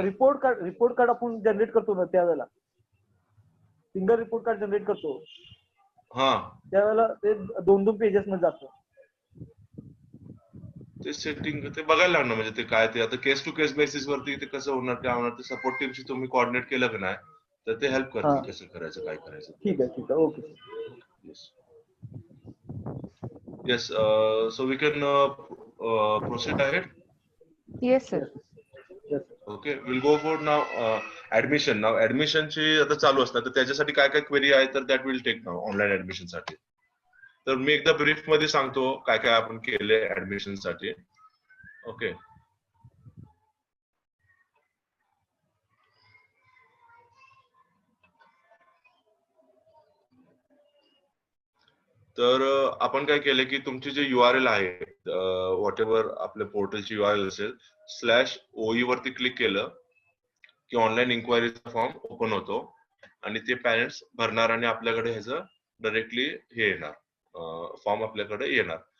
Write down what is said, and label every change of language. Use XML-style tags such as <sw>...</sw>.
<mr>Report card आपण generate करतो ना, त्यावेळेला सिंगल रिपोर्ट कार्ड जनरेट करतो, त्यावेळेला ते 2-2 पेजेस मध्ये जातं. ते सेटिंग ते बघायला लागणार, म्हणजे ते काय ते आता केस टू केस बेसिस वरती ते कसं होणार, काय होणार, ते सपोर्ट टीमशी तुम्ही कोऑर्डिनेट केलं की नाही तर ते हेल्प करतील कसं करायचं, काय करायचं. ठीक आहे, okay.</mr> <en>Yes, so we can proceed ahead. Yes, sir. Okay, we'll go for now admission.</en> <mr>Now admission ची आता चालू असतात, तर त्याच्यासाठी काय काय क्वेरी आहे तर</mr> <en>that will take now</en> <mr>online admission साठी. तर मी एकदा ब्रीफ मध्ये सांगतो काय काय आपण केले ऍडमिशन साठी. ओके, तर आपण काय केलं की तुमची जे URL आहे, व्हॉट एव्हर आपल्या पोर्टलची URL असेल, /OE वरती क्लिक केलं की ऑनलाईन इन्क्वायरीचा फॉर्म ओपन होतो आणि ते पॅरेंट्स भरणार आणि आपल्याकडे ह्याचं डायरेक्टली हे येणार, फॉर्म आपल्याकडे येणार.</mr>